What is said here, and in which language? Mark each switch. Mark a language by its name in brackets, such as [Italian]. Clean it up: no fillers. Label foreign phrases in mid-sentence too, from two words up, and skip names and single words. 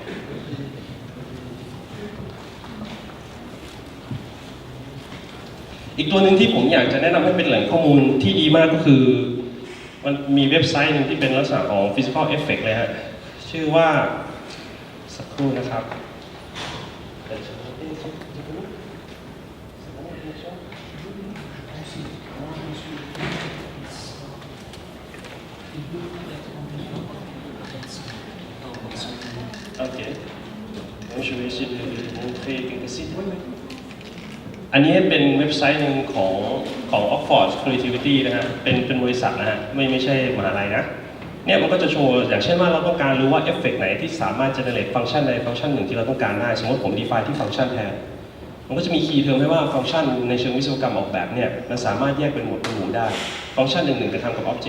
[Thai] อีกตัวหนึ่งที่ผมอยากจะแนะนำ ให้เป็นแหล่งข้อมูลที่ดีมากก็คือมันมีเว็บไซต์หนึ่งที่เป็นลักษณะของ [English] physical effect [Thai] เลยฮะชื่อว่าสักครู่นะครับ OK. [French] Je vais essayer de montrer quelques sites. [Thai] อันนี้เป็นเว็บไซต์หนึ่งของ [English] Oxford Creativity [Thai] นะฮะเป็นบริษัทนะฮะไม่ใช่มหาลัยนะเนี่ยมันก็จะโชว์อย่างเช่นว่าเราต้องการรู้ว่าเอฟเฟกต์ไหนที่สามารถ generate ฟังก์ชันใดฟังก์ชันหนึ่งที่เราต้องการได้สมมติผม define ที่ฟังก์ชันแทนมันก็จะมีคีย์เทอมให้ว่าฟังก์ชันในเชิงวิศวกรรมออกแบบเนี่ยมันสามารถแยกเป็นหมวดหมู่ได้ฟังก์ชันหนึ่งกระทำกับ object